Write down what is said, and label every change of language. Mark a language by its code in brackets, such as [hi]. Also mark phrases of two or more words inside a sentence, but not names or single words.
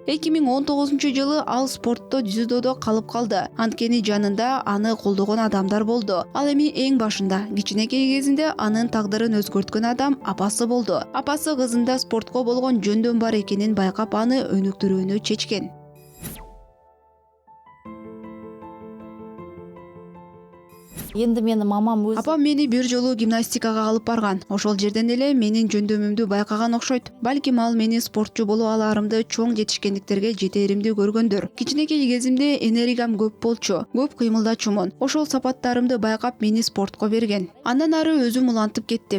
[ky] 2019 жылы ал спортто дзюдодо калып калды. Анткени жанында аны колдогон адамдар болду. Ал эми эң башында, кичинекей кезинде анын тагдырын өзгөрткөн адам апасы болду. Апасы кызында спортко болгон жөндөм бар экенин байкап аны өнүктүрүүнү чечкен. [kk] Енді мені мамам өз... [ky] Апам мени бир жолу гимнастикага алып барган. Ошол жерден эле менин жөндөмүмдү байкаган окшойт. Балким ал мени спортчу боло аларымды, чоң жетишкендиктерге жетеримди көргөндүр. Кичинекей кезимде энергиям көп болчу, көп кыймылдачумун. Ошол сапаттарымды байкап мени спортко берген. Андан ары өзүм улантып кеттим.